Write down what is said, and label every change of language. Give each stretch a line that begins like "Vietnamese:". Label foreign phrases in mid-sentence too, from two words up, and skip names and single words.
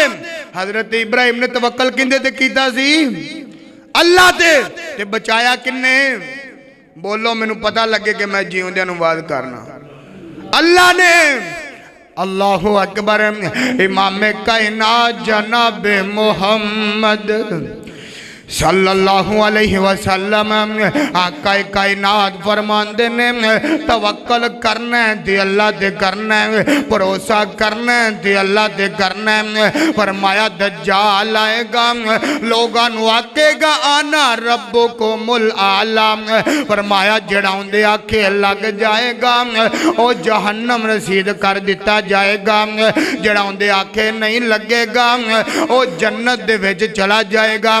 Punjabi: حضرت ابراہیم نے توکل کہدے تے کیتا سی? اللہ تے بچایا کنے? بولو مینوں پتا لگے کہ میں جیوندیاں نوں واد کرنا. اللہ نے.
Arabic: الله أكبر.
Punjabi: امام کائنات جناب محمد
Arabic: صلى الله عليه وسلم
Punjabi: آقا کائنات فرماندے نے، توکل کرنا ہے تے اللہ تے کرنا ہے، بھروسہ کرنا ہے تے اللہ تے کرنا ہے. فرمایا دجال آئے گا، لوکاں نوں آکھے گا
Arabic: أنا ربكم الأعلى,
Punjabi: فرمایا جیہڑا اوہدے آکھے لگ جائے گا او جہنم رسید کر دتا جائے گا، جیہڑا اوہدے آکھے نہیں لگے گا او جنت دے وچ چلا جائے گا.